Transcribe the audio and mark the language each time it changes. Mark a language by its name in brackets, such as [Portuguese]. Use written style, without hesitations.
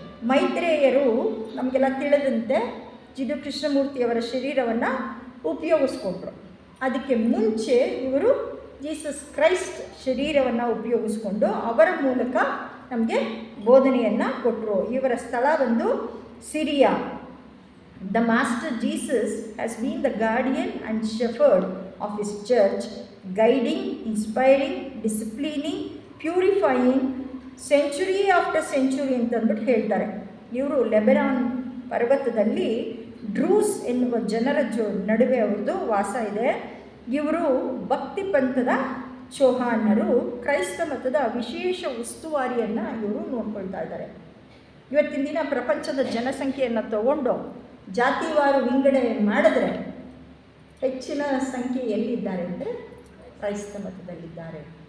[Kannada] ಮೈತ್ರೇಯರು ನಮಗೆಲ್ಲ ತಿಳಿದಂತೆ ಜಿಡು ಕೃಷ್ಣಮೂರ್ತಿಯವರ ಶರೀರವನ್ನು ಉಪಯೋಗಿಸ್ಕೊಂಡ್ರು. ಅದಕ್ಕೆ ಮುಂಚೆ ಇವರು ಜೀಸಸ್ ಕ್ರೈಸ್ಟ್ ಶರೀರವನ್ನು ಉಪಯೋಗಿಸ್ಕೊಂಡು ಅವರ ಮೂಲಕ ನಮಗೆ ಬೋಧನೆಯನ್ನು ಕೊಟ್ಟರು. ಇವರ ಸ್ಥಳ ಬಂದು Syria. [English] The Master Jesus has been the guardian and shepherd of his church, guiding, inspiring, disciplining, purifying, century after century [Kannada] ಅಂತಂದ್ಬಿಟ್ಟು ಹೇಳ್ತಾರೆ. ಇವರು ಲೆಬನಾನ್ ಪರ್ವತದಲ್ಲಿ ಡ್ರೂಸ್ ಎನ್ನುವ ಜನರ ನಡುವೆ ಅವ್ರದ್ದು ವಾಸ ಇದೆ. ಇವರು ಭಕ್ತಿ ಪಂಥದ ಚೌಹಾಣರು. ಕ್ರೈಸ್ತ ಮತದ ವಿಶೇಷ ಉಸ್ತುವಾರಿಯನ್ನು ಇವರು ನೋಡ್ಕೊಳ್ತಾ ಇದ್ದಾರೆ. ಇವತ್ತಿನ ದಿನ ಪ್ರಪಂಚದ ಜನಸಂಖ್ಯೆಯನ್ನು ತಗೊಂಡು ಜಾತಿವಾರು ವಿಂಗಡಣೆ ಮಾಡಿದ್ರೆ ಹೆಚ್ಚಿನ ಸಂಖ್ಯೆ ಎಲ್ಲಿದ್ದಾರೆ ಅಂದರೆ ಕ್ರೈಸ್ತ ಮತದಲ್ಲಿದ್ದಾರೆ.